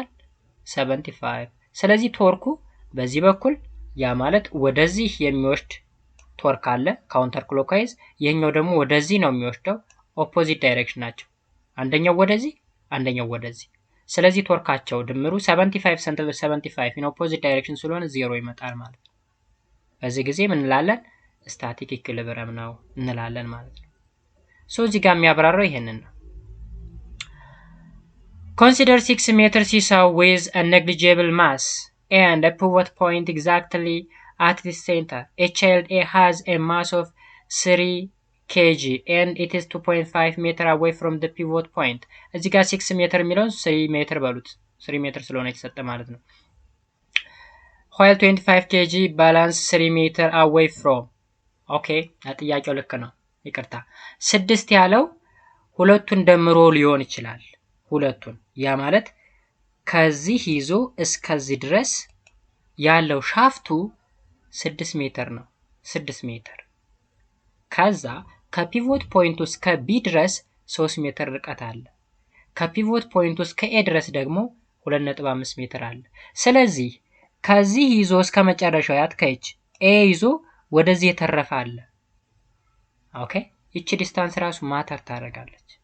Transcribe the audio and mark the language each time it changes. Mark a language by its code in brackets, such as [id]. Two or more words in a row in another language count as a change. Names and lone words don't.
[am] 75። ስለዚህ ቶርኩ በዚህ በኩል ያ ማለት ወደዚህ የሚወስድ ቶርክ አለ [en] counter clockwise፣ [am] ይሄኛው ደግሞ ወደዚህ ነው የሚወስደው። [en] opposite direction [am] ናቸው። አንደኛው ወደዚህ፣ አንደኛው ወደዚህ። ስለዚህ ቶርካቸው ድምሩ 75 ሰንቲሜትር 75 [en] in opposite direction [am] ስለሆነ 0 ይመጣል ማለት ነው። በዚህ ጊዜ ምን እንላለን? [en] static equilibrium [am] ነው እንላለን ማለት ነው። ሶ እዚህ ጋር የሚያብራራው ይሄንን ነው። [en] Consider 6 meter seesaw with a negligible mass and a pivot point exactly at the center. A child A has a mass of 3 kg and it is 2.5 meter away from the pivot point. [am] እዚህ ጋር 6 ሜትር የሚለውን 3 ሜትር በሉት፣ 3 ሜትር ስለሆነ የተሰጠ ማለት ነው። [en] while 25 kg balance 3 meter away from። [am] ኦኬ፣ ጥያቄው ልክ ነው፣ ይቅርታ። 6 ያለው ሁለቱን ደምሮ ሊሆን ይችላል። ሁለቱን ያ ማለት ከዚህ ይዞ እስከዚህ ድረስ ያለው ሻፍቱ 6 ሜትር ነው። 6 ሜትር ከዛ ከፒቮት ፖይንቱ እስከ ቢ ድረስ 3 ሜትር ርቀት አለ። ከፒቮት ፖይንቱ እስከ ኤ ድረስ ደግሞ 2.5 ሜትር አለ። ስለዚህ ከዚህ ይዞ እስከ መጨረሻው ያትከይች ኤ ይዞ ወደዚህ የተረፈ አለ። ኦኬ፣ እቺ ዲስታንስ ራሱ ማተር ታደርጋለች።